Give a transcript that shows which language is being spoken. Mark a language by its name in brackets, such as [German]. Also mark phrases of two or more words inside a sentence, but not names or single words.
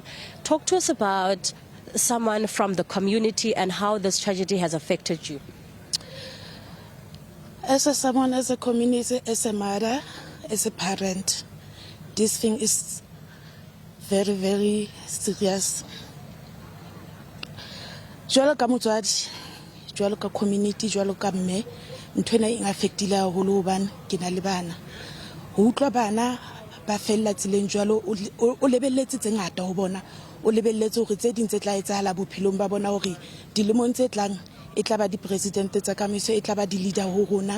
[English] Talk to us about someone from the community and how this tragedy has affected you. As someone, as a community, as a mother, as a parent, this thing is very, very serious. [Southern Sotho] Jwalo ka motswadi, jwalo ka community, jwalo ka mme, ntho ena e affectile haholo hobane ke na le bana. Ho utlwa bana ba fella tseleng jwalo o lebelletse tse ngata ho bona, o lebelletse hore tse ding tse tla etsahala bophelong ba bona hore dilemong tse tlang e tla ba di president tsa kamiso, e tla ba di leader ho rona.